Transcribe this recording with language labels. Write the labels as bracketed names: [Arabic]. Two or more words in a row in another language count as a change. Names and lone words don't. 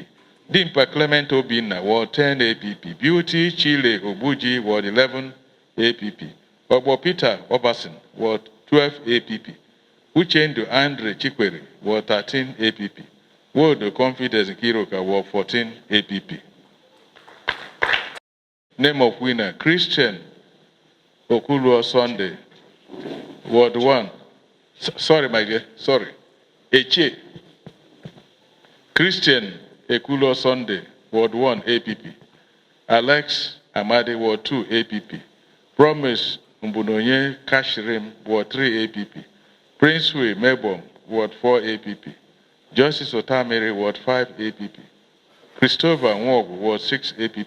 [English] Dimpa Clement Obina, Ward 10 APP. Beauty Chile Obuji, Ward 11 APP. Obo Peter Obason, Ward 12 APP. Uchendu Andre Chikwere, Ward 13 APP. Wodo Confidence Kiroka, Ward 14 APP. Name of winner, Christian Okuluo Sunday, Ward 1. Sorry, my dear, sorry. Eche. Christian Ekulo Sunday, Ward 1 APP. Alex Amadi, Ward 2 APP. Promise Mbunonye Kashirim, Ward 3 APP. Princeway Mebom, Ward 4 APP. Justice Otamere, Ward 5 APP. Christopher Nwogu, Ward 6 APP.